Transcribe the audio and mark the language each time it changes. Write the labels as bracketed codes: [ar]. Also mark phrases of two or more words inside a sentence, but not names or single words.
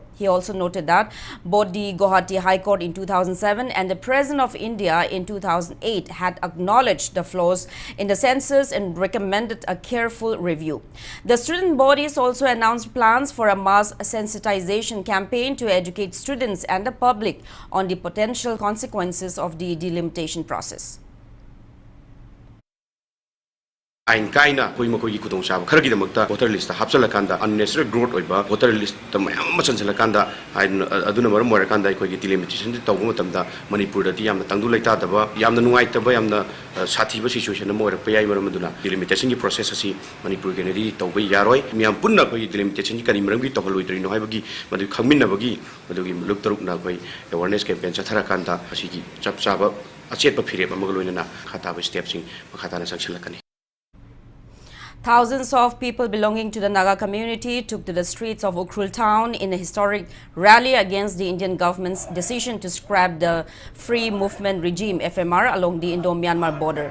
[en] He also noted that both the Guwahati High Court in 2007 and the President of India in 2008 had acknowledged the flaws in the census and recommended a careful review. The student bodies also announced plans for a mass sensitization campaign to educate students and the public on the potential consequences of the delimitation process. [mni] Ain kaina koi makoi ki kudong sab khar gi damakta [en] voter list [mni] hapsala kanda [en] unnecessary growth [mni] oiba [en] voter list [mni] ta mayam ma chansala kanda aduna maram mora kanda koi gi delimitation ti tawbu matamda Manipur da ti yamna tangdu laita daba yamna nungai taba yamna sathi ba situation mo ra payai maram aduna delimitation gi process asi Manipur ge nedi tawba yaroi miyam punna koi delimitation gi kani maram gi tawhaloi dri no haibagi madu khangmin na bagi madu gi muluk taruk na koi [en] awareness campaign [mni] chathara kanda asi gi chap chaba achet ba phire ba magaloina na khata ba steps sing khata na sakshalakani. [en] Thousands of people belonging to the Naga community took to the streets of Ukhrul town in a historic rally against the Indian government's decision to scrap the Free Movement Regime FMR along the Indo-Myanmar border.